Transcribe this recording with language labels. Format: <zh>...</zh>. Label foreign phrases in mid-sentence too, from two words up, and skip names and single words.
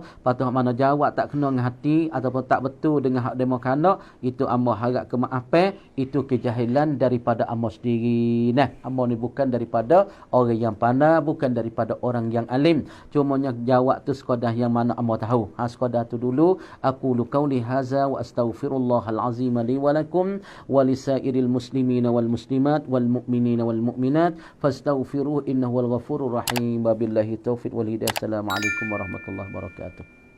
<ms>Patuh mana jawab tak kena dengan hati ataupun tak betul dengan hak demo kandak, itu amba harap kemaafan, itu kejahilan daripada amba sendiri. Amba ni bukan daripada orang yang pandai, bukan daripada orang yang alim. Cumanya jawab tu sekadar yang mana amba tahu. Sekadar tu dulu.</ms> <ar>أقول قولي هذا وأستغفر الله العظيم لي ولكم ولسائر المسلمين والمسلمات والمؤمنين والمؤمنات فاستغفروه إنه الغفور الرحيم. وبالله التوفيق والهداية. السلام عليكم ورحمة الله وبركاته.</ar>